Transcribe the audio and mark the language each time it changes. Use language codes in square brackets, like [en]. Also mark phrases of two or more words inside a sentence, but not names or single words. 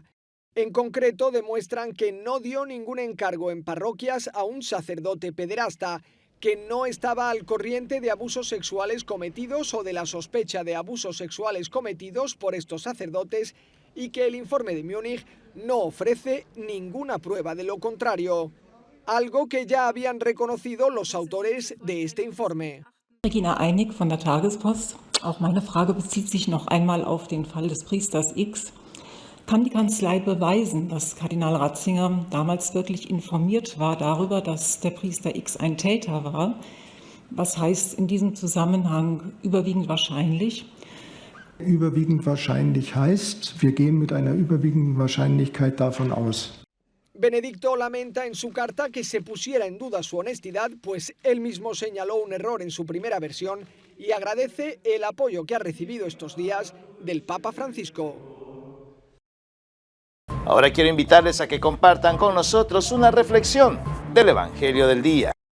[es] En concreto, demuestran que no dio ningún encargo en parroquias a un sacerdote pederasta, que no estaba al corriente de abusos sexuales cometidos o de la sospecha de abusos sexuales cometidos por estos sacerdotes y que el informe de Múnich no ofrece ninguna prueba de lo contrario. Algo que ya habían reconocido los autores de este informe. [de] Regina Einig von der Tagespost. Auch meine Frage bezieht sich noch einmal auf den Fall des Priesters X. Kann die Kanzlei beweisen, dass Kardinal Ratzinger damals wirklich informiert war darüber, dass der Priester X ein Täter war? Was heißt in diesem Zusammenhang überwiegend wahrscheinlich? Überwiegend wahrscheinlich heißt, wir gehen mit einer überwiegenden Wahrscheinlichkeit davon aus. [es] Benedicto lamenta en su carta que se pusiera en duda su honestidad, pues él mismo señaló un error en su primera versión y agradece el apoyo que ha recibido estos días del Papa Francisco. Ahora quiero invitarles a que compartan con nosotros una reflexión del Evangelio del día.